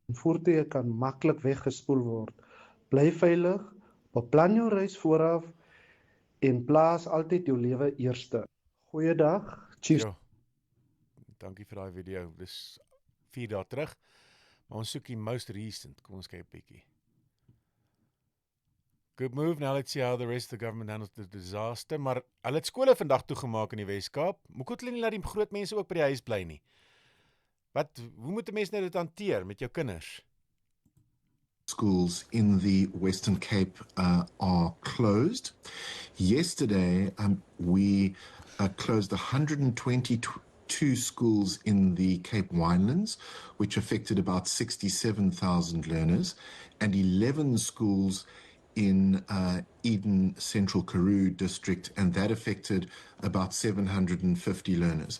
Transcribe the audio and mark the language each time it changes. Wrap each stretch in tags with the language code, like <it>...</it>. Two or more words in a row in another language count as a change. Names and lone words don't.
<af>voertuie kan maklik weggespoel word. Bly veilig, beplan jou reis vooraf en plaas altyd jou lewe eerste. Goeiedag, Chief. Jo, dankie vir daai video, dis 4 dae terug, maar ons soek die</af> <en>most recent,</en> <af>kom ons kyk 'n bietjie.</af> <en>Good move, now let's see how the rest of the government handles the disaster,</en> <af>maar hulle het skole vandag toegemaak in die Weskaap. Hoekom hulle nie laat die groot mense ook by die huis bly nie? Hoe moet 'n mens nou dit hanteer met jou kinders?</af> <en>Schools in the Western Cape are closed. Yesterday, we closed 122 schools in the Cape Winelands, which affected about 67,000 learners, and 11 schools in Eden Central Karoo district, and that affected about 750 learners.</en>